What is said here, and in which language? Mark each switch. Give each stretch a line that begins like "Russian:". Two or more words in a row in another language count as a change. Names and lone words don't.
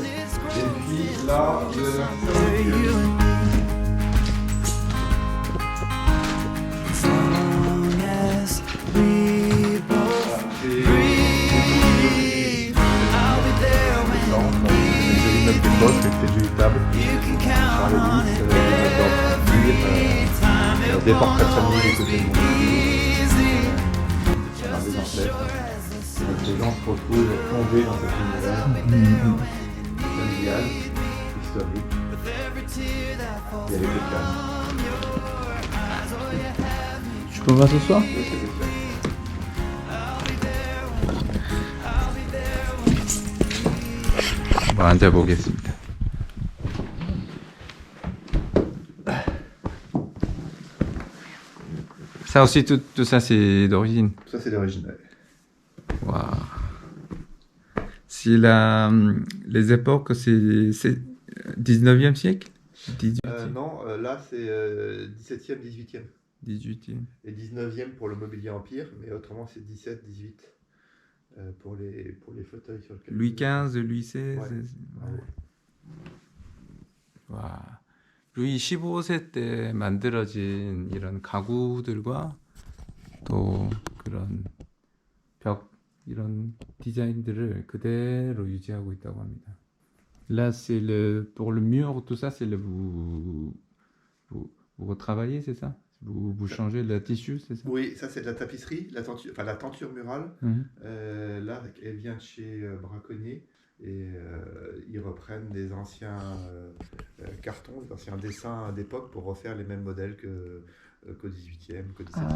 French: Et puis là, c'était une table, Charles X, des portraits de famille des côtés de mon des ancêtres. Donc les gens se retrouvent plongés dans cet univers familial, historique. Il y a les quelqu'un. Je peux voir ce soir?
Korean: 한번 앉아보겠습니다.
French: Ça aussi, tout ça, c'est d'origine. Ça, c'est d'origine. Waouh. Si les époques, c'est 19e siècle? 18e? Non, là, c'est 17e, 18e. 18e. Et 19e pour le mobilier empire, mais autrement, c'est 17, 18 pour les fauteuils sur lesquels. Louis XV, Louis XVI. Ouais. Ouais.
Korean: 와, 루이 15세 때 만들어진 이런 가구들과 또 그런 벽 이런 디자인들을 그대로 유지하고 있다고 합니다.
French: Là, c'est pour le mur, tout ça, c'est vous retravaillez, c'est ça? Vous changez le tissu, c'est ça? Oui, ça c'est de la tapisserie, la tenture murale. Là, elle vient de chez Braconnier et ils reprennent des anciens cartons, des anciens dessins d'époque pour refaire les mêmes modèles qu'au 18e, qu'au 17e.